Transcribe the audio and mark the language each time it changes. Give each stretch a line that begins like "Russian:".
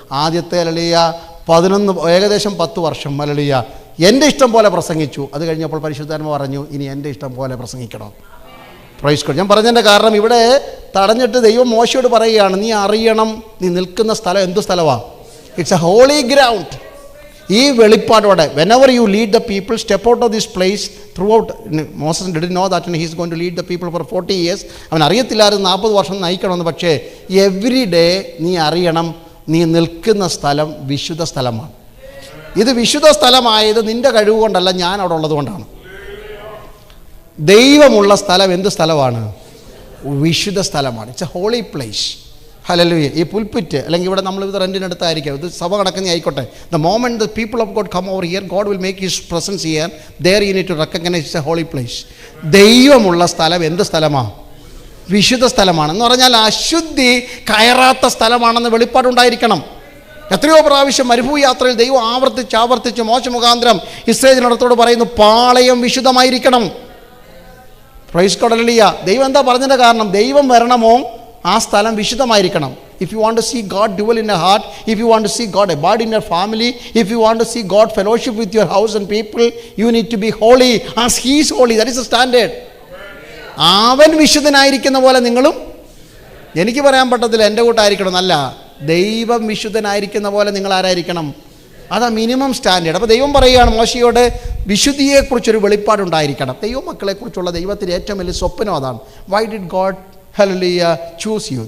Malayalam: ആദ്യത്തെ ഹല്ലേലൂയ 11 ഏകദേശം 10 വർഷം ഹല്ലേലൂയ എൻ്റെ ഇഷ്ടം പോലെ പ്രസംഗിച്ചു. അത് കഴിഞ്ഞപ്പോൾ പരിശുദ്ധാത്മാവ് പറഞ്ഞു, ഇനി എൻ്റെ ഇഷ്ടം പോലെ പ്രസംഗിക്കണം. Praise God. ഞാൻ പറഞ്ഞതിൻ്റെ കാരണം, ഇവിടെ തടഞ്ഞിട്ട് ദൈവം മോശയോട് പറയുകയാണ്, നീ അറിയണം, നീ നിൽക്കുന്ന സ്ഥലം എന്ത് സ്ഥലമാണ്?
English: It's a holy ground.
Malayalam: ഈ വെളിപ്പാടോടെ
English: whenever you lead the people, step out of this place throughout. Moses didn't know that he is going to lead the people for 40 years.
Malayalam: അവൻ അറിയത്തില്ലായിരുന്നു 40 വർഷം നയിക്കണമെന്ന്. പക്ഷേ
English: every day
Malayalam: നീ അറിയണം, നീ നിൽക്കുന്ന സ്ഥലം വിശുദ്ധ സ്ഥലമാണ്. ഇത് വിശുദ്ധ സ്ഥലമായത് നിൻ്റെ കഴിവ് കൊണ്ടല്ല, ഞാൻ അവിടെ ഉള്ളത് കൊണ്ടാണ്. ദൈവമുള്ള സ്ഥലം എന്ത് സ്ഥലമാണ്? വിശുദ്ധ സ്ഥലമാണ്.
English: It's a holy place.
Malayalam: Hallelujah. ഈ പുൽപ്പിറ്റ് അല്ലെങ്കിൽ ഇവിടെ നമ്മളിത് റെൻറ്റിനെടുത്തായിരിക്കും, ഇത് സഭ നടക്കുന്ന ആയിക്കോട്ടെ.
English: The moment the people of God come over here, God will make his presence here. There you need to recognise it's a holy place.
Malayalam: ദൈവമുള്ള സ്ഥലം എന്ത് സ്ഥലമാണ്? വിശുദ്ധ സ്ഥലമാണ്. എന്ന് പറഞ്ഞാൽ അശുദ്ധി കയറാത്ത സ്ഥലമാണെന്ന് വെളിപ്പാടുണ്ടായിരിക്കണം. എത്രയോ പ്രാവശ്യം മരുഭൂമി യാത്രയിൽ ദൈവം ആവർത്തിച്ച് മോശ മുഖാന്തരം ഇസ്രായേലിനോടത്തോട് പറയുന്നു, പാളയം വിശുദ്ധമായിരിക്കണം. Praise God. ഹല്ലേലൂയ. ദൈവം എന്താ പറഞ്ഞതിൻ്റെ കാരണം? ദൈവം വരണമോ ആ സ്ഥലം വിശുദ്ധമായിരിക്കണം.
English: If you want to see God dwell in your heart, if you want to see God abide in your family, if you want to see God fellowship with your house and people, you need to be holy as He is holy. That is the standard.
Malayalam: അവൻ വിശുദ്ധനായിരിക്കുന്ന പോലെ നിങ്ങളും. എനിക്ക് പറയാൻ പറ്റത്തില്ല എൻ്റെ കൂട്ടായിരിക്കണം എന്നല്ല, ദൈവം വിശുദ്ധനായിരിക്കുന്ന പോലെ നിങ്ങൾ ആരായിരിക്കണം? അതാ മിനിമം സ്റ്റാൻഡേർഡ്. അപ്പോൾ ദൈവം പറയുകയാണ് മോശയോട്, വിശുദ്ധിയെക്കുറിച്ചൊരു വെളിപ്പാടുണ്ടായിരിക്കണം. ദൈവമക്കളെക്കുറിച്ചുള്ള ദൈവത്തിൻ്റെ ഏറ്റവും വലിയ സ്വപ്നം അതാണ്.
English: Why did God hallelujah choose you?